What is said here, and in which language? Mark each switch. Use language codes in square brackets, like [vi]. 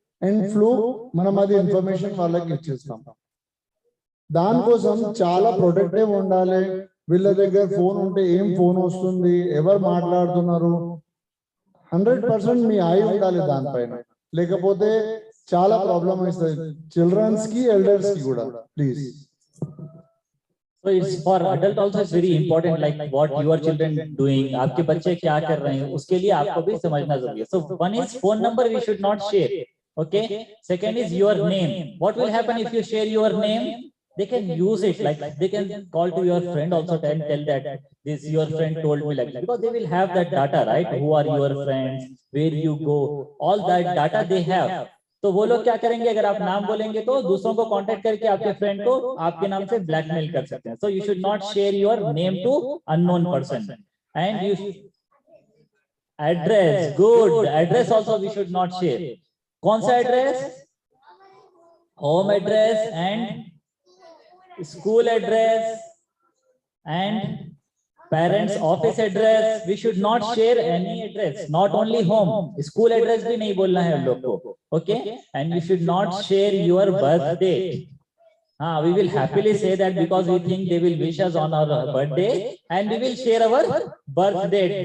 [te] And flu మనం అది information వాళ్ళకి ఇచ్చేస్తాం. దానికోసం చాలా ప్రొటెక్టివ్ ఉండాలి. వీళ్ళ దగ్గర ఫోన్ ఉంటే ఏం ఫోన్ వస్తుంది, ఎవరు మాట్లాడుతున్నారు, 100% మీ ఐ ఉండాలి దానిపైన. లేకపోతే చాలా ప్రాబ్లం అవుతుంది చిల్డ్రన్స్ కి, ఎల్డర్స్ కి కూడా. Please. [en] So it's for adult also it's very important, like what your children doing, [hi] आपके बच्चे क्या कर रहे हैं, उसके लिए आपको भी समझना जरूरी है. [en] So one is phone number we should not share, okay? Second is your name. What will happen if you share your name? They can use it, like they can call to your friend also and tell that this your friend told me like that, because they will have that data, right? Who are your friends, where you go, all that data they have. [hi] तो वो लोग क्या करेंगे, अगर आप नाम बोलेंगे तो दूसरों को कांटेक्ट करके आपके फ्रेंड को आपके नाम से ब्लैकमेल कर सकते हैं. [en] So you should not share your name to unknown person. And you address, good address also we should not share. [hi] कौन सा address? [en] Home address and school address and parents office address. We should not share any address, not only home, school address [hi] भी नहीं बोलना है हम लोग को, [en] okay? And you should not share your birth date. We will happily say that because we think they will wish us on our birthday and we will share our birth date.